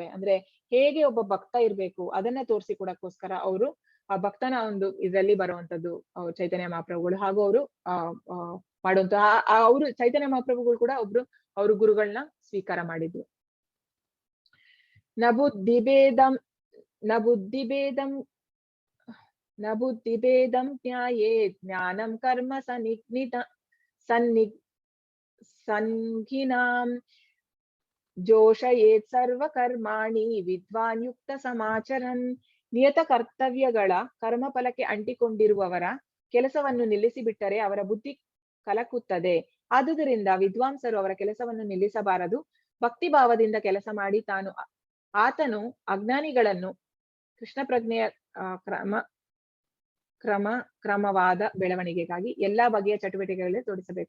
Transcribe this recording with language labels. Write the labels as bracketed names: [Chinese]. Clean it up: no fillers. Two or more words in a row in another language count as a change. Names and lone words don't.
[Kannada] ಅಂದ್ರೆ ಹೇಗೆ ಒಬ್ಬ ಭಕ್ತ ಇರ್ಬೇಕು ಅದನ್ನ ತೋರಿಸಿಕೊಡಕ್ಕೋಸ್ಕರ ಅವರು ಆ ಭಕ್ತನ ಒಂದು ಇದರಲ್ಲಿ ಬರುವಂತದ್ದು ಚೈತನ್ಯ ಮಹಾಪ್ರಭುಗಳು. ಹಾಗೂ ಅವರು ಮಾಡುವಂತ ಅವರು ಚೈತನ್ಯ ಮಹಾಪ್ರಭುಗಳು ಕೂಡ ಅವರು ಗುರುಗಳನ್ನ ಸ್ವೀಕಾರ ಮಾಡಿದ್ರು. [Sanskrit] ನ ಬುದ್ಧಿಭೇದಂ ಜ್ಞಾಯೇ ಜ್ಞಾನಂ ಕರ್ಮ ಸಂಘಿನಾಂ ಜೋಷಯೇತ್ ಸರ್ವ ಕರ್ಮಾಣಿ ವಿದ್ವಾನ್ ಯುಕ್ತ ಸಮಾಚರನ್. [Kannada] ನಿಯತ ಕರ್ತವ್ಯಗಳ ಕರ್ಮಫಲಕ್ಕೆ ಅಂಟಿಕೊಂಡಿರುವವರ ಕೆಲಸವನ್ನು ನಿಲ್ಲಿಸಿಬಿಟ್ಟರೆ ಅವರ ಬುದ್ಧಿ ಕಲಕುತ್ತದೆ. ಆದುದರಿಂದ ವಿದ್ವಾಂಸರು ಅವರ ಕೆಲಸವನ್ನು ನಿಲ್ಲಿಸಬಾರದು. ಭಕ್ತಿ ಭಾವದಿಂದ ಕೆಲಸ ಮಾಡಿ ಆತನು ಅಜ್ಞಾನಿಗಳನ್ನು ಕೃಷ್ಣ ಪ್ರಜ್ಞೆಯ ಕ್ರಮವಾದ ಬೆಳವಣಿಗೆಗಾಗಿ ಎಲ್ಲಾ ಬಗೆಯ ಚಟುವಟಿಕೆಗಳಲ್ಲಿ ತೊಡಗಿಸಬೇಕು.